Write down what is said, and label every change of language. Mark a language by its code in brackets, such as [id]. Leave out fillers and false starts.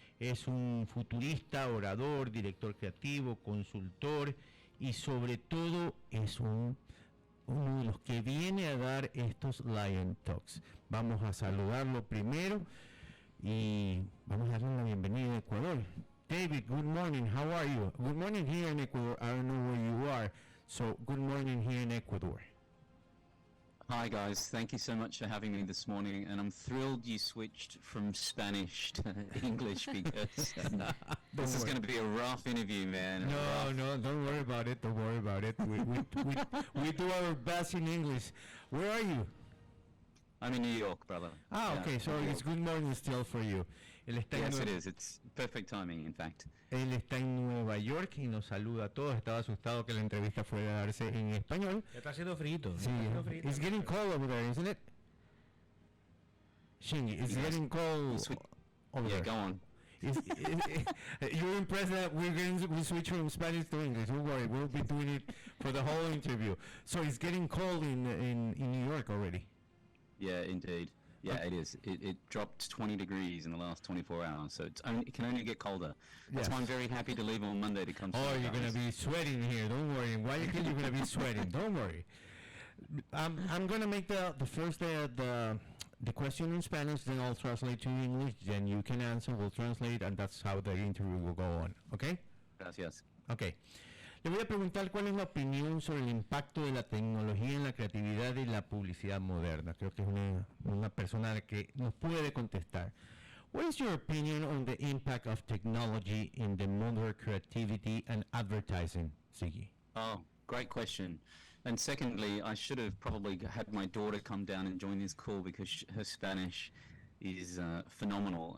[es] Es un futurista, orador, director creativo, consultor y sobre todo es uno de los que viene a dar estos Lion Talks. Vamos a saludarlo primero y vamos a darle la bienvenida a Ecuador. [en] David, good morning. How are you? Good morning here in Ecuador. I don't know where you are, so good morning here in Ecuador. Hi guys, thank you so much for having me this morning, and I'm thrilled you switched from Spanish to English because this is going to be a rough interview, man. No, don't worry about it. Don't worry about it. We do our best in English. Where are you? I'm in New York, brother. Okay, so it's good morning still for you. Yes, it is. It's perfect timing, in fact. [es] Él está en Nueva York y nos saluda a todos. Estaba asustado que la entrevista fuera a darse en español. Ya está haciendo frito. [en] Sí, it's getting cold over there, isn't it? Shingy, it's getting cold over there. Yeah, go on. You're impressed that we switch from Spanish to English. Don't worry, we'll be doing it for the whole interview. So it's getting cold in New York already. Yeah, indeed. Yeah, it is. It dropped 20 degrees in the last 24 hours, so it can only get colder. That's why I'm very happy to leave on Monday to come. You're going to be sweating here. Don't worry. Why you think you're going to be sweating? Don't worry. I'm going to make the first the question in Spanish, then I'll translate to English, then you can answer, we'll translate, and that's how the interview will go on. Okay? [es] Gracias. [en] Okay. [es] Le voy a preguntar cuál es la opinión sobre el impacto de la tecnología en la creatividad y la publicidad moderna. Creo que es una persona que nos puede contestar. [en] What is your opinion on the impact of technology in the modern creativity and advertising, Siggy? Oh, great question. And secondly, I should have probably had my daughter come down and join this call because her Spanish is phenomenal.